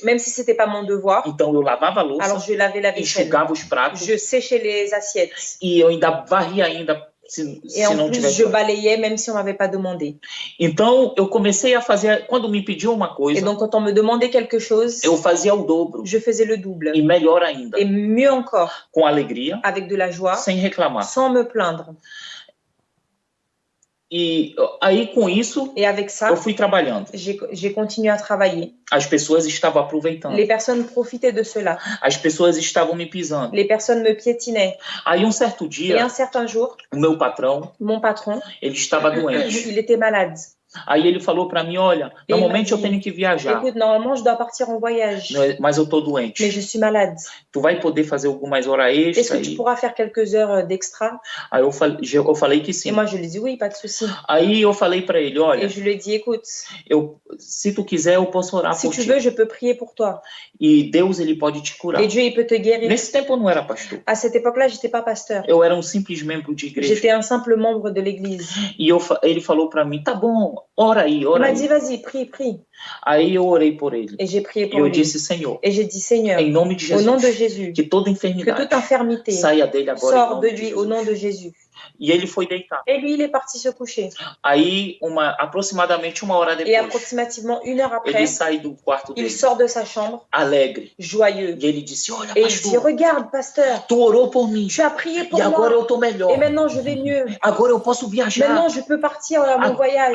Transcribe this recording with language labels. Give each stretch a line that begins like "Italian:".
French: même si c'était pas mon devoir,
Portuguese: então eu lavava a
French: alors
Portuguese: louça,
French: je lavais la vaisselle.
Portuguese: enxugava os pratos
French: Je séchais les assiettes.
Portuguese: e eu ainda varria ainda se
French: Et en
Portuguese: não
French: plus,
Portuguese: tivesse.
French: je balayais même si on m'avait pas demandé.
Portuguese: Então, eu comecei a fazer, quando me pediam uma
French: Et
Portuguese: coisa,
French: donc quand on me demandait quelque chose,
Portuguese: eu fazia o dobro
French: je faisais le double.
Portuguese: e melhor ainda,
French: Et mieux encore,
Portuguese: com alegria,
French: avec de la joie,
Portuguese: sem reclamar.
French: sans me plaindre.
Portuguese: E aí, com isso,
French: Et avec ça,
Portuguese: eu fui trabalhando.
French: j'ai continué à travailler.
Portuguese: As pessoas estavam aproveitando.
French: Les personnes profitaient de cela.
Portuguese: As pessoas estavam me pisando.
French: Les personnes me piétinaient.
Portuguese: Aí, um certo
French: Et
Portuguese: dia,
French: un certain jour,
Portuguese: o meu patrão,
French: mon patron,
Portuguese: ele estava doente.
French: il était malade.
Portuguese: Aí ele falou para mim, olha,
French: Et il m'a
Portuguese: normalmente eu
French: dit,
Portuguese: tenho que viajar,
French: écoute, normalement, je dois partir en voyage,
Portuguese: mas eu tô doente.
French: mais je suis malade.
Portuguese: Tu vai poder fazer algumas horas
French: Est-ce
Portuguese: extras
French: que tu
Portuguese: aí?
French: pourras faire quelques heures d'extra?
Portuguese: Aí eu falei que
French: Et
Portuguese: sim.
French: moi, je lui ai dit, oui, pas de souci.
Portuguese: Aí eu falei para ele,
French: Et
Portuguese: olha,
French: je lui ai dit, écoute,
Portuguese: se tu quiser eu posso orar
French: si
Portuguese: por
French: tu
Portuguese: ti.
French: veux, je peux prier pour toi.
Portuguese: E Deus ele pode te curar.
French: Et Dieu, il peut te guérir.
Portuguese: Nesse tempo eu não era pastor.
French: À cette époque-là, j'étais pas pasteur.
Portuguese: Eu era simples membro de igreja.
French: J'étais un simple membre de l'église.
Portuguese: E ele falou para mim, tá bom, ora aí,
French: Il
Portuguese: ora
French: m'a
Portuguese: aí.
French: dit, vas-y, prie, prie.
Portuguese: Aí eu orei por ele.
French: Et j'ai prié
Portuguese: E
French: pour
Portuguese: eu
French: lui.
Portuguese: disse, Senhor,
French: Et j'ai dit, Seigneur,
Portuguese: em nome de
French: au nom de
Portuguese: Jesus,
French: Jésus,
Portuguese: que toda
French: que
Portuguese: enfermidade
French: toute infirmité
Portuguese: saia dele agora em
French: sort de
Portuguese: nome de
French: lui au
Portuguese: Jesus.
French: nom de Jésus.
Portuguese: E ele foi deitar.
French: Et lui, il est parti se coucher.
Portuguese: Aí, aproximadamente uma hora
French: Et
Portuguese: depois,
French: approximativement 1 heure
Portuguese: ele
French: après,
Portuguese: sai do quarto
French: il
Portuguese: dele,
French: sort de sa chambre,
Portuguese: alegre.
French: joyeux.
Portuguese: E ele disse, olha,
French: Et il dit,
Portuguese: pastor,
French: regarde, pasteur,
Portuguese: tu orou por mim.
French: tu as prié pour
Portuguese: E agora
French: moi.
Portuguese: eu tô melhor.
French: Et maintenant, je vais mieux.
Portuguese: Agora eu posso viajar.
French: Maintenant, je peux partir à mon voyage.